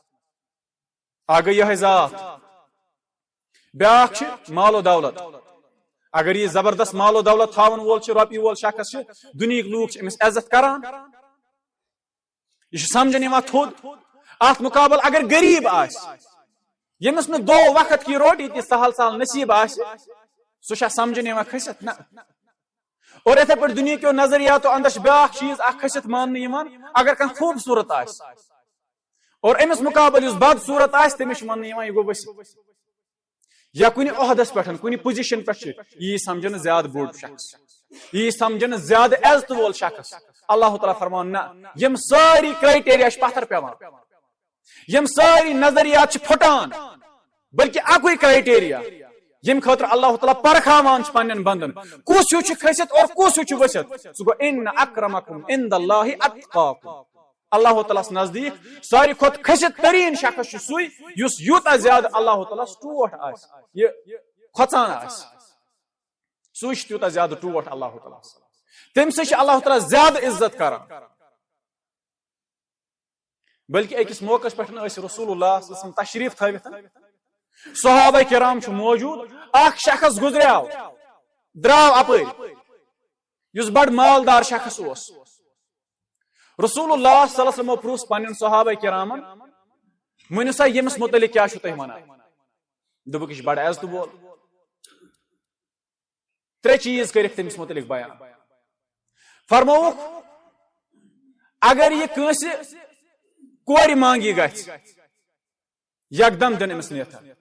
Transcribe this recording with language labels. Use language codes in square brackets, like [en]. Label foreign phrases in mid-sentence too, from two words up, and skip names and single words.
[ks] اکھ گٔے یِہے ذات بیاکھ چھُ مال و دولت اگر یہ زبردست مال و دولت تھاون وول چھُ رۄپیہِ وول شخص چھُ دُنیہٕکۍ لوٗکھ چھِ أمِس عزت کران یہِ چھُ سمجھن یِوان تھوٚد اتھ مُقابل اگر غریٖب آسہِ ییٚمِس نہٕ دۄہ وقت کی روٹی تہِ سہل سہل نصیٖب آسہِ سُہ چھا سمجھن یِوان کھٔسِتھ نہ اور یِتھے پٲٹھۍ دُنیا کیو نظریاتو اندر چھُ بیاکھ چیٖز اکھ کھٔسِتھ ماننہٕ یِوان اگر کانٛہہ خوٗبصوٗرت آسہِ اور أمِس مُقابل یُس بدصوٗرت آسہِ تٔمِس چھُ وننہٕ یِوان یہِ گوٚو ؤسِتھ یا کُنہِ عہدس پٮ۪ٹھ کُنہِ پوزیشن پٮ۪ٹھ چھُ یی سمجھنہٕ زیادٕ بوٚڑ شخص یی سمجھنہٕ زیادٕ عزتہٕ وول شخص اللہ تعالیٰ فرمان نہ یِم سٲری کرایٹیریا چھِ پتھر پیوان یِم سٲری نظریات چھِ پھُٹان بلکہِ اکُے کرایٹیریا ییٚمہِ خٲطرٕ اللہ تعالیٰ پرکھاوان چھُ پننٮ۪ن بندن کُس ہیوٗ چھُ کھٔسِتھ اور کُس ہیوٗ چھُ ؤسِتھ سُہ گوٚو [ar] ان اکرمکم عند اللہ اتقاکم [ks] اللہ تعالیٰ ہس نزدیک ساروی کھۄتہٕ کھٔسِتھ تریٖن شخص چھُ سُے یُس یوٗتاہ زیادٕ اللہ تعالیٰ ہس ٹوٹھ آسہِ یہِ کھۄژان آسہِ سُے چھُ تیوٗتاہ زیادٕ ٹوٹھ اللہ تعالیٰ ہس تمہِ سۭتۍ چھُ اللہ تعالیٰ زیادٕ عزت کران بلکہِ أکِس موقعس پٮ۪ٹھ ٲسۍ رسول اللہ [ar] صلی اللہ علیہ وسلم [ks] تشریف تھٲوِتھ صحابہ کرام چھُ موجوٗد اکھ شخص گُزریاو درٛاو اپٲرۍ یُس بڑٕ مالدار شخص اوس رسول اللہ [ar] صلی اللہ علیہ وسلمو [ks] پرُژھ پننٮ۪ن صحابہ کرامن ؤنِو سا ییٚمِس متعلق کیاہ چھُو تُہۍ ونان دوٚپُکھ یہِ چھُ بڑٕ عزتہٕ وول ترٛےٚ چیٖز کٔرِکھ تٔمِس متعلق بیان فرمووُکھ اگر یہِ کٲنٛسہِ کورِ مانگی گژھِ یکدم دِن أمِس نِتھ